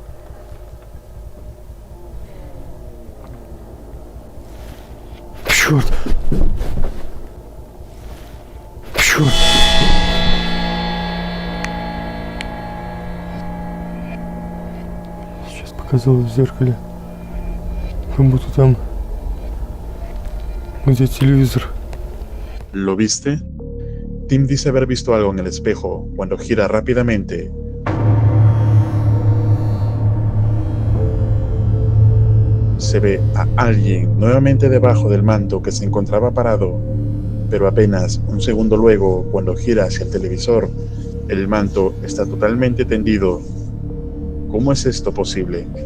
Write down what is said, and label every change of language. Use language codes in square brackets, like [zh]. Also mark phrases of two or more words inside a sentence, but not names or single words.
[ru] Черт! Черт! Сейчас показалось в зеркале. Как будто там... Где televisión? [es] ¿Lo viste? Tim dice haber visto algo en el espejo cuando gira rápidamente. Se ve a alguien nuevamente debajo del manto que se encontraba parado, pero apenas un segundo luego, cuando gira hacia el televisor, el manto está totalmente tendido. ¿Cómo es esto posible?